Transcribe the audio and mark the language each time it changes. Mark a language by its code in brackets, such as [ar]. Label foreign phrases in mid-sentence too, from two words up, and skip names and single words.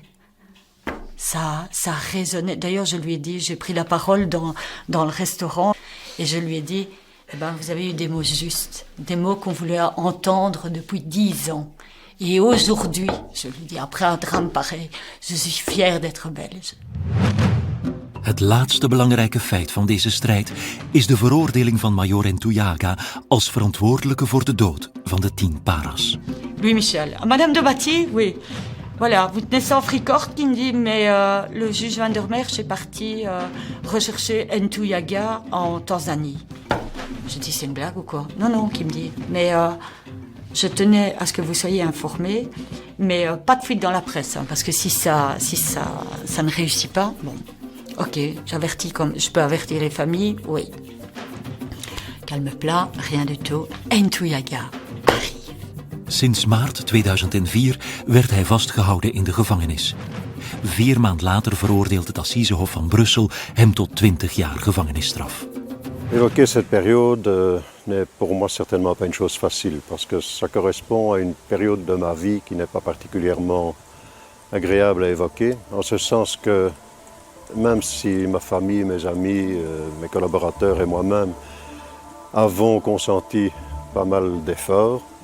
[fr] Ça résonnait. D'ailleurs, je lui ai dit, j'ai pris la parole dans le restaurant et je lui ai dit, vous avez eu des mots justes, des mots qu'on voulait entendre depuis 10 ans. Et aujourd'hui, je lui dis, après un drame pareil, je suis fière d'être belge. [nl] Het laatste belangrijke feit van deze strijd is de veroordeling van Major Ntuyaga als verantwoordelijke voor de dood van de 10 paras. [fr] Louis Michel. Madame de Batty, oui. Voilà, vous tenez ça en fricorne qui me dit, mais le juge Van der Merch est parti rechercher Ntuyaga en Tanzanie. Je dis, c'est une blague ou quoi? Non, qui me dit. Mais je tenais à ce que vous soyez informés, mais pas de fuite dans la presse, hein, parce que si ça ne réussit pas, bon... Ok, j'avertis comme je peux avertir les familles, oui. Calme plat, rien du tout. Ntuyaga arrive. [nl] Sinds maart 2004 werd hij vastgehouden in de gevangenis. 4 maanden later veroordeelt het Assisehof van Brussel hem tot 20 jaar gevangenisstraf. [fr] Évoquer cette période n'est pour moi certainement pas une chose facile, parce que ça correspond à une période de ma vie qui n'est pas particulièrement agréable à évoquer, en ce sens que même si ma famille, mes amis, mes collaborateurs et moi-même avons consenti pas mal d'efforts